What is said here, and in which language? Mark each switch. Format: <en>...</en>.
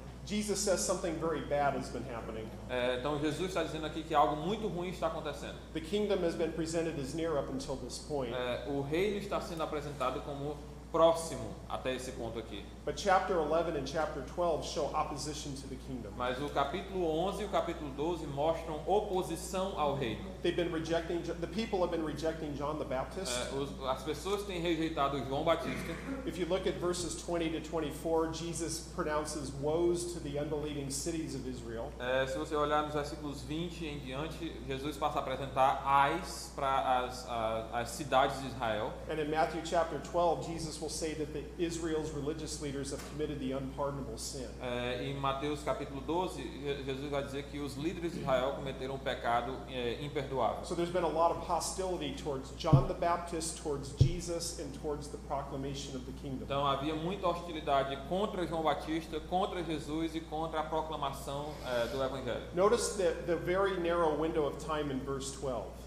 <en>Jesus says something very bad has been happening.</en> <pt>Então Jesus está dizendo aqui que algo muito ruim está acontecendo.</pt> <en>The kingdom has been presented as near up until this point.</en> <pt>O reino está sendo apresentado como próximo até esse ponto aqui.</pt> <en>But chapter 11 and chapter 12 show opposition to the kingdom.</en> <pt>Mas o capítulo 11 e o capítulo 12 mostram oposição ao reino.</pt> <en>The people have been rejecting John the Baptist.</en> <pt>As pessoas têm rejeitado João Batista.</pt> <en>If you look at verses 20 to 24, Jesus pronounces woes to the unbelieving cities of Israel.</en> <pt>Se você olhar nos versículos 20 em diante, Jesus passa a apresentar ais para as cidades de Israel.</pt> <en>And in Matthew chapter 12, Jesus will say that Israel's religious leaders have committed the unpardonable sin.</en> <pt>Em Mateus capítulo 12, Jesus vai dizer que os líderes de Israel cometeram um pecado imperdoável.</pt> <en>So there's been a lot of hostility towards John the Baptist, towards Jesus, and towards the proclamation of the kingdom.</en> <pt>Então havia muita hostilidade contra João Batista, contra Jesus e contra a proclamação do evangelho.</pt> <en>Notice the very narrow window of time in verse 12.</en>